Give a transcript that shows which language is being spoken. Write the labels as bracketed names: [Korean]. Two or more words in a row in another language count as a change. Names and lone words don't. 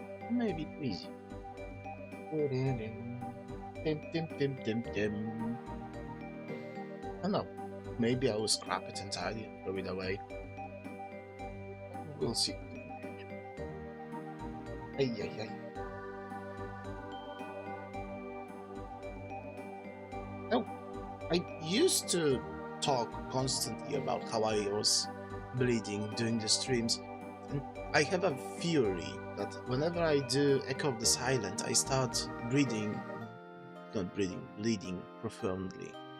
[English] Maybe three. Dim, dim, dim, dim, dim. I don't know. Maybe I will scrap it entirely and throw it away. We'll see. Ay, ay, ay. Oh, I used to talk constantly about how I was bleeding during the streams, and I have a theory that whenever I do Echo of the Silent, I start bleeding profoundly.